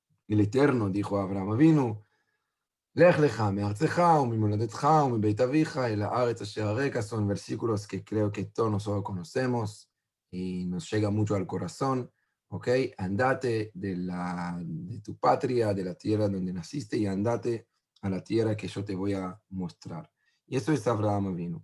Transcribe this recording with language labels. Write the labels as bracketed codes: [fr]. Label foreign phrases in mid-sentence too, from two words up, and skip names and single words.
[es] el Eterno dijo a Abraham Avinu, [he] לך לך מארצך וממולדתך ומבית אביך אל הארץ אשר אראך, [es] son versículos que creo que todos nosotros conocemos y nos llega mucho al corazón, ¿ok? Andate de tu patria, de la tierra donde naciste y andate a la tierra que yo te voy a mostrar. Y eso es Abraham Avinu.